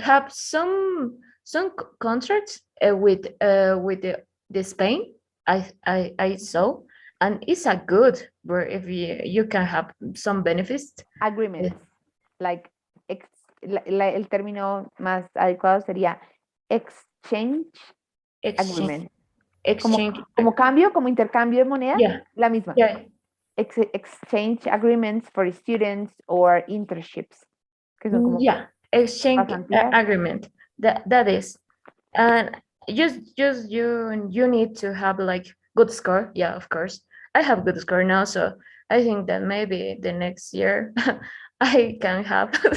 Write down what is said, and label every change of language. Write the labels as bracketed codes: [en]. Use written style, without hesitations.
[en] have some contracts with the Spain. I saw, and it's a good where if you can have some benefits. Agreements. Like, [es] el término más adecuado sería exchange [en] Exchange, agreement. exchange. [es] Como cambio, como intercambio de moneda, [en] Yeah, [es] la misma. [en] yeah, Exchange agreements for students or internships. [es] Que son como [en] yeah. Exchange [es] pasantías. [en] agreement. That is, and just you need to have like good score. Yeah, of course. I have good score now, so I think that maybe the next year I can have.